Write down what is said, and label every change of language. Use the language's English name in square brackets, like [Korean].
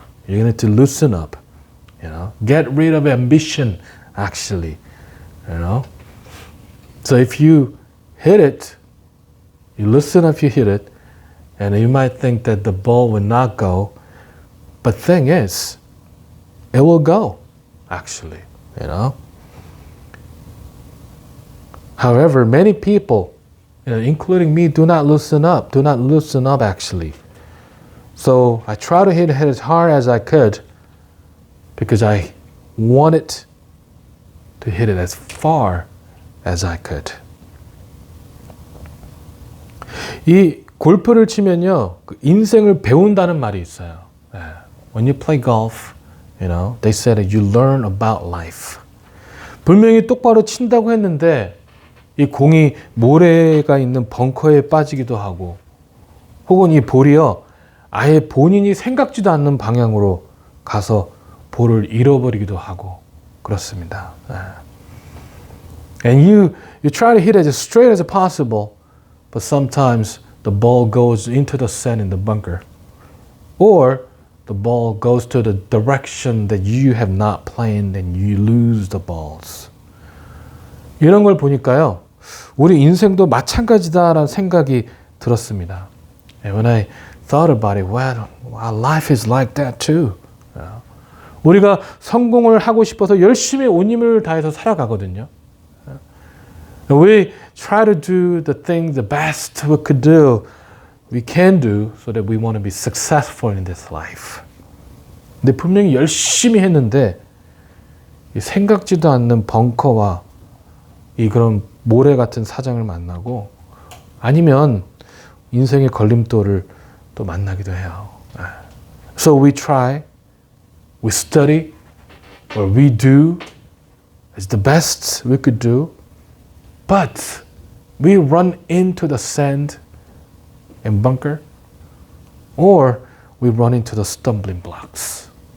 [English] You need to loosen up, get rid of ambition actually, So if you hit it, you loosen up, you hit it, and you might think that the ball will not go, but thing is, it will go actually, However, many people, including me, do not loosen up actually. So I try to hit as hard as I could because I wanted to hit it as far as I could. [Korean] 이 골프를 치면요, 인생을 배운다는 말이 있어요. [English] When you play golf, they said that you learn about life. [Korean] 분명히 똑바로 친다고 했는데 이 공이 모래가 있는 벙커에 빠지기도 하고, 혹은 이 볼이요, 아예 본인이 생각지도 않는 방향으로 가서 볼을 잃어버리기도 하고 그렇습니다. [English] And you try to hit it as straight as possible, but sometimes the ball goes into the sand in the bunker, or the ball goes to the direction that you have not planned and you lose the balls. [Korean] 이런 걸 보니까요, 우리 인생도 마찬가지다라는 생각이 들었습니다. [English] And when I thought about it, well, our life is like that too. [Korean] 우리가 성공을 하고 싶어서 열심히 온 힘을 다해서 살아가거든요. [English] We try to do the thing the best we could do, we can do, so that we want to be successful in this life. [Korean] 근데 분명히 열심히 했는데 생각지도 않는 벙커와 이 그런 모래 같은 사장을 만나고, 아니면 인생의 걸림돌을 또 만나기도 해요. [English] So we try, we study, or we do as the best we could do, but we run into the sand and bunker, or we run into the stumbling blocks.